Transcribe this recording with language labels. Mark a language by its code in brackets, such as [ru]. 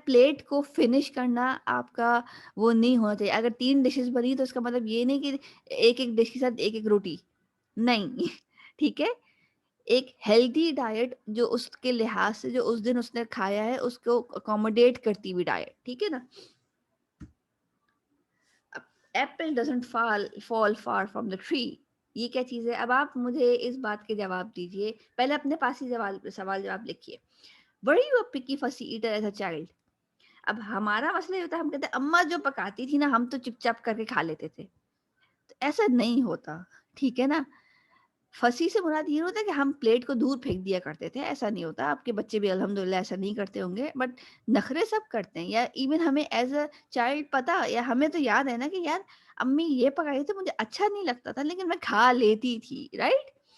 [ur] Plate کو finish کرنا آپ کا وہ نہیں ہونا چاہیے. اگر 3 ڈشز بنی تو اس کا مطلب یہ نہیں کہ ایک ایک ڈش کے ساتھ ایک ایک روٹی نہیں. ٹھیک ہے. ایک ہیلدی ڈائٹ جو اس کے لحاظ سے جو اس دن اس نے کھایا ہے اس کو اکوموڈیٹ کرتی ہوئی ڈائٹ. ٹھیک ہے نا. [en] Apple doesn't fall far from the tree. [ur] یہ کیا چیز ہے؟ اب آپ مجھے اس بات کے جواب دیجئے. پہلے اپنے پاس ہی سوال جواب لکھیے. [en] Were you a picky fussy eater as a child? [ur] اب ہمارا مسئلہ یہ ہوتا ہے، ہم کہتے ہیں اماں جو پکاتی تھی نا ہم تو چپ چاپ کر کے کھا لیتے تھے. تو ایسا نہیں ہوتا. ٹھیک ہے نا. پھنسی سے مراد یہ ہوتا ہے کہ ہم پلیٹ کو دور پھینک دیا کرتے تھے. ایسا نہیں ہوتا. آپ کے بچے بھی الحمدللہ ایسا نہیں کرتے ہوں گے، بٹ نخرے سب کرتے ہیں. یا ایون ہمیں [en] as a child [ur] پتا، یا ہمیں تو یاد ہے نا کہ یار امی یہ پکائی تھی مجھے اچھا نہیں لگتا تھا لیکن میں کھا لیتی تھی. رائٹ.